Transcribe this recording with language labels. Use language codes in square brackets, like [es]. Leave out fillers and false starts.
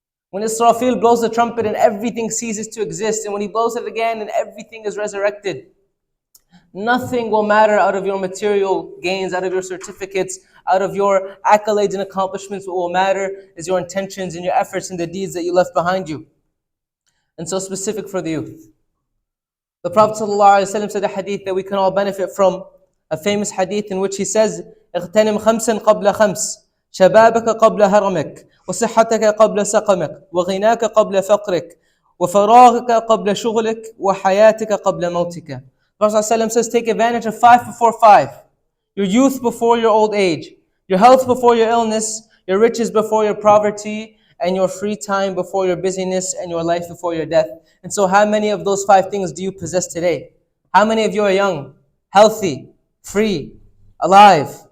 [en] When Israfil blows the trumpet and everything ceases to exist, and when he blows it again and everything is resurrected, nothing will matter out of your material gains, out of your certificates, out of your accolades and accomplishments. What will matter is your intentions and your efforts and the deeds that you left behind you. And so specific for the youth. The Prophet ﷺ said a hadith that we can all benefit from, a famous hadith in which he says, [ar] اغتنم خمسا قبل خمس شبابك قبل هرمك وصحتك قبل سقمك وغناك قبل فقرك وفراغك قبل شغلك وحياتك قبل موتك. [en] Prophet ﷺ says, take advantage of 5 before 5. Your youth before your old age. Your health before your illness. Your riches before your poverty. And your free time before your busyness. And your life before your death. And so how many of those 5 things do you possess today? How many of you are young, healthy, free, alive?